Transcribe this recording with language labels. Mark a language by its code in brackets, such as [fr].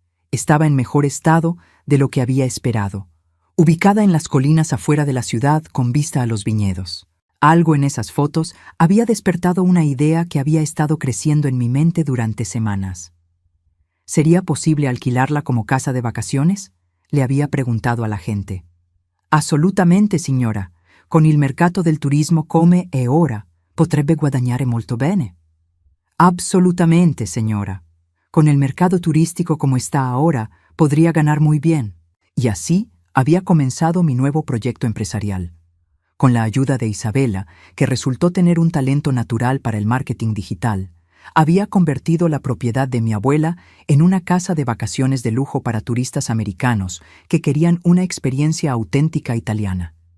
[es] Estaba en mejor estado de lo que había esperado, ubicada en las colinas afuera de la ciudad con vista a los viñedos. Algo en esas fotos había despertado una idea que había estado creciendo en mi mente durante semanas. ¿Sería posible alquilarla como casa de vacaciones?, le había preguntado a la agente. [it] «Assolutamente, signora. Con il mercato del turismo come è ora, potrebbe guadagnare molto bene». [es] «Absolutamente, señora. Con el mercado turístico como está ahora, podría ganar muy bien». Y así había comenzado mi nuevo proyecto empresarial. Con la ayuda de Isabela, que resultó tener un talento natural para el marketing digital, había convertido la propiedad de mi abuela en una casa de vacaciones de lujo para turistas americanos que querían una experiencia auténtica italiana.